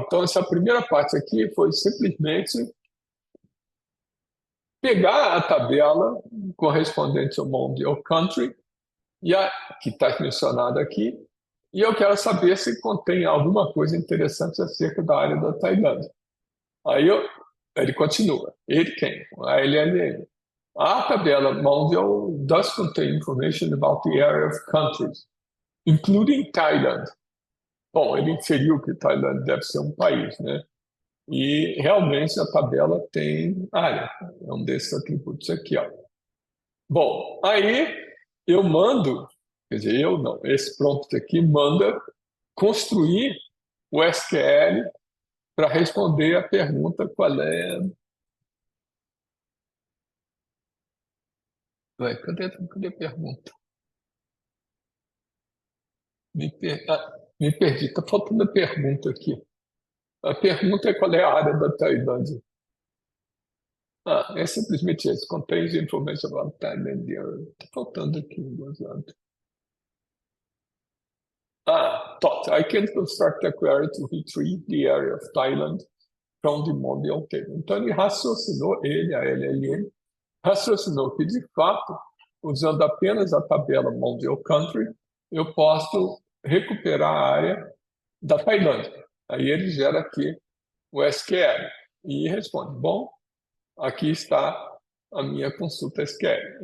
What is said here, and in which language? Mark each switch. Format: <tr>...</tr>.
<pt>Então essa primeira parte aqui foi simplesmente pegar a tabela correspondente ao Mondial Country, que está mencionada aqui, e eu quero saber se contém alguma coisa interessante acerca da área da Tailândia. Aí ele continua. Ele quem? A LLM.</pt> <en>A tabela Mondial does contain information about the area of countries, including Thailand.</en> <pt>Bom, ele inferiu que Tailândia deve ser um país, né? E realmente a tabela tem área, é um desses atributos aqui, ó. Bom, aí eu mando, quer dizer, eu não, esse prompt aqui manda construir o SQL para responder a pergunta qual é. Ué, cadê a pergunta? Me perdi, está faltando a pergunta aqui. A pergunta é qual é a área da Tailândia. É simplesmente isso.</pt> <en>Contains information about Thailand.</en> <pt>Está faltando aqui um gozado.</pt> <en>Thought. I can construct a query to retrieve the area of Thailand from the mobile table.</en> <pt>Então ele raciocinou, a LLM, raciocinou que de fato, usando apenas a tabela Mondial Country, eu posso recuperar a área da Tailândia. Aí ele gera aqui o SQL e responde: bom, aqui está a minha consulta SQL.</pt>